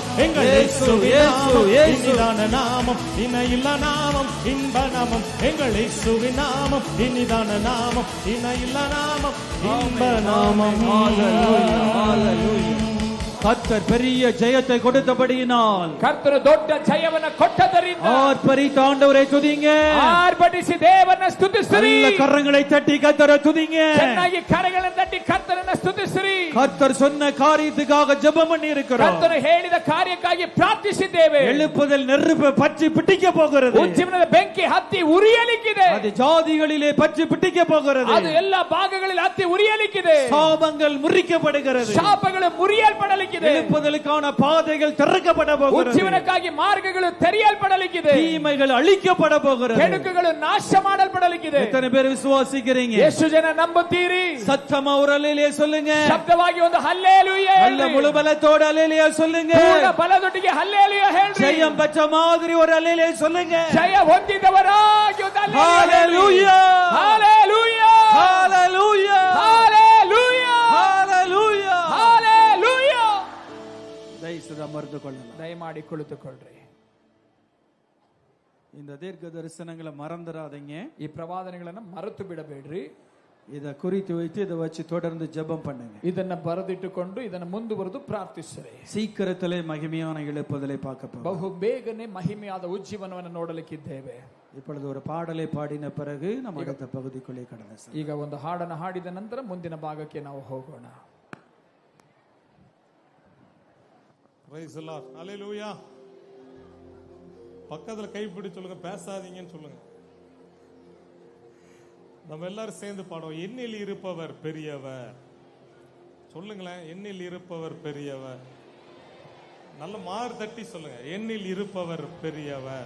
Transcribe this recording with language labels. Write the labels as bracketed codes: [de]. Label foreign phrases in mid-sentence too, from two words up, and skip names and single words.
[ta] எங்கள் இயேசுவின் நாமம் இனிதான நாமம், இணையில்லா நாமம், இன்ப நாமம். எங்கள் இயேசுவின் நாமம் இனிதான நாமம், இணையில்லா நாமம், இன்ப நாமம். கர்த்தர் பெரிய ஜெயத்தை கொடுத்தபடியினால் [kn] ಕರ್ತನು ದೊಡ್ಡ ಜಯವನ್ನು ಕೊಟ್ಟದರಿಂದ [ta] ஆர்ப்பரித்த ஆண்டவரை துதிங்க. [kn] ಆರ್ಭಟಿಸಿ ದೇವರನ್ನ ಸ್ತುತಿಸಿರಿ. [ta] நல்ல கரங்களை தட்டி கர்த்தரை துதிங்க. [kn] ಚೆನ್ನಾಗಿ ಕರಗಳನ್ನು ತಟ್ಟಿ ಕರ್ತನನ್ನ ಸ್ತುತಿಸಿರಿ. [ta] கர்த்தர் சொன்ன காரியத்துக்காக ஜெபம் பண்ணி இருக்கிறோம். [kn] ಕರ್ತನು ಹೇಳಿದ ಕಾರ್ಯಕ್ಕಾಗಿ ಪ್ರಾರ್ಥಿಸಿದ್ದೇವೆ. [ta] எழுப்புதல் நெருப்பு பற்றி பிடிக்க போகிறது. [kn] ಉಜ್ಜೀವನದ ಬೆಂಕಿ ಹತ್ತಿ ಉರಿಯಲಿಕ್ಕಿದೆ. [ta] அது ஜாதிகளிலே பற்றி பிடிக்க போகிறது. [kn] ಅದು ಎಲ್ಲ ಭಾಗಗಳಲ್ಲಿ ಹತ್ತಿ ಉರಿಯಲಿಕ್ಕಿದೆ. [ta] சாபங்கள் முறிக்கப்படுகிறது. [kn] ಶಾಪಗಳು ಮುರಿಯಲ್ಪಡಲಿಕ್ಕಿದೆ. [ta] எழுப்புதலுக்கான பாதைகள் திறக்கப்பட போகிறது. [kn] ಉಜ್ಜೀವನಕ್ಕಾಗಿ ಮಾರ್ಗಗಳು ತೆರೆಯಲ್ಪಡಲಿಕ್ಕಿದೆ. [ta] தீமைகள் அழிக்கப்பட போகிறது. [kn] ಕೆಡುಕುಗಳು ನಾಶ ಮಾಡಲ್ಪಡಲಿಕ್ಕಿದೆ. [ta] எத்தனை பேர் விசுவாசிக்கிறீங்க? [kn] ಎಷ್ಟು ಜನ ನಂಬುತ್ತೀರಿ? [ta] சத்தமா ஒரு அல்லேலூயா சொல்லுங்க. [kn] ಶಬ್ದವಾಗಿ ಒಂದು ಹಲ್ಲೇಲೂಯಾ [ta] நல்ல முழு பலத்தோட அல்லேலூயா சொல்லுங்க. [kn] ಪೂರ್ಣ ಬಲದೊಟ್ಟಿಗೆ ಹಲ್ಲೇಲೂಯಾ ಹೇಳ್ರಿ. [ta] ஜெயம் பெற்ற மாதிரி ஒரு அல்லேலூயா சொல்லுங்க. [kn] ಜಯ ಹೊಂದಿದವರಾಗಿ ಒಂದು [ta] ஹalleluya [kn] ಹಲ್ಲೇಲೂಯಾ [ta] ஹalleluya [kn] ಹಲ್ಲೇಲೂಯಾ [ta] ஹalleluya. [kn] ಹಲ್ಲೇಲೂಯಾ. ದಯವಿಟ್ಟು ಅಮರ್ದು ಕೊಳ್ಳಲ್ಲ. ದಯಮಾಡಿ ಕುಳಿತುಕೊಳ್ಳ್ರಿ. [ta] இந்த தீர்க்க தரிசனங்களை மறந்துடாதீங்க. [kn] ಈ ಪ್ರವಾದನೆಗಳನ್ನು ಮರೆತು ಬಿಡಬೇಡ್ರಿ. [ta] இதை குறித்து வைத்து இதை வச்சு தொடர்ந்து ஜெபம் பண்ணுங்க. [kn] ಇದನ್ನ ಬರೆದಿಟ್ಟುಕೊಂಡು ಇದನ್ನ ಮುಂದುವರೆದು ಪ್ರಾರ್ಥಿಸಿರಿ. [ta] சீக்கிரத்திலே மகிமையான எழுப்புதலை பார்க்க போறோம். [kn] ಬಹು ಬೇಗನೆ ಮಹಿಮೆಯಾದ ಉಜ್ಜೀವನವನ್ನು ನೋಡಲಿಕ್ಕಿದ್ದೇವೆ. [ta] இப்பொழுது ஒரு பாடலை பாடின பிறகு நம்ம அடுத்த பகுதிக்குள்ளே கடந்து செல்வோம். [kn] ಈಗ ಒಂದು ಹಾಡನ್ನು ಹಾಡಿದ ನಂತರ ಮುಂದಿನ ಭಾಗಕ್ಕೆ ನಾವು ಹೋಗೋಣ. [en] Praise the Lord. Hallelujah. [ta] பக்கத்துல கைப்பிடி சொல்லுங்க, பேசாதீங்கன்னு சொல்லுங்க. நம்ம எல்லாரும் சேர்ந்து பாடுவோம். என்னில் இருப்பவர் பெரியவர். சொல்லுங்களேன், என்னில் இருப்பவர் பெரியவர். நல்ல மாறு தட்டி சொல்லுங்க, என்னில் இருப்பவர் பெரியவர்.